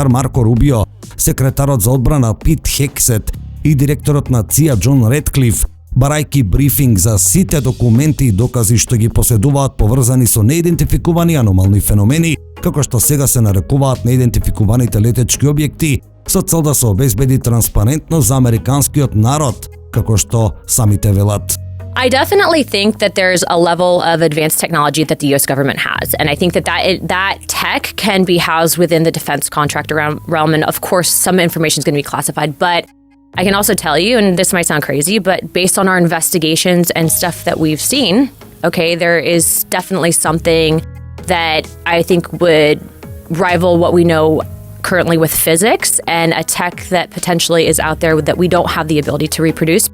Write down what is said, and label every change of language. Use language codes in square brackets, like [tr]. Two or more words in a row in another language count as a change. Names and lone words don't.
[mk] Марко Рубио, секретарот за одбрана Пит Хексет и директорот на ЦИА Џон Редклиф, барајки брифинг за сите документи и докази што ги поседуваат поврзани со неидентификувани аномални феномени, како што сега се нарекуваат неидентификуваните летечки објекти, со цел да се обезбеди транспарентност за американскиот народ, како што самите велат. [en] I definitely think that there's a level of advanced technology that the U.S. government has, and I think that tech can be housed within the defense contractor realm, and of course some information is going to be classified, but I can also tell you, and this might sound crazy, but based on our investigations and stuff that we've seen, okay, there is definitely something that I think would rival what we know currently with physics, and a tech that potentially is out there that we don't have the ability to reproduce.